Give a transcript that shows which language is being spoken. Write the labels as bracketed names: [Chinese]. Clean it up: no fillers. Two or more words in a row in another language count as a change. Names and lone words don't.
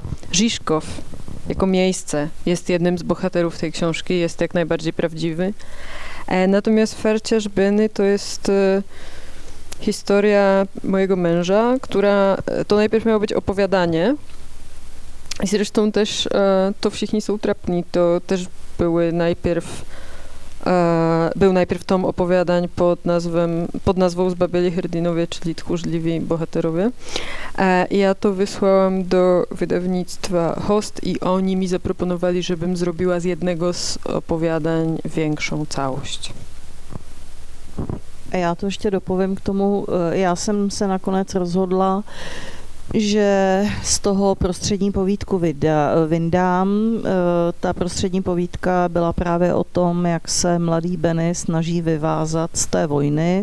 [Polish] Žižkov jako miejsce jest jednym z bohaterów tej książki, jest jak najbardziej prawdziwy. Natomiast Farciarz Benny to jest historia mojego męża, która to najpierw miało być opowiadanie. I zresztą też to Všichni jsou trapní, to też były najpierw Był najpierw tom opowiadań pod nazwą Zbabieli hrdinowie, czyli tchórzliwi bohaterowie. Ja to wysłałam do wydawnictwa Host i oni mi zaproponowali, żebym zrobiła z jednego z opowiadań większą całość. [Czech] A já to ještě dopovím k tomu, já jsem se nakonec rozhodla, že z toho prostřední povídku vyndám. Ta prostřední povídka byla právě o tom, jak se mladý Benny snaží vyvázat z té vojny.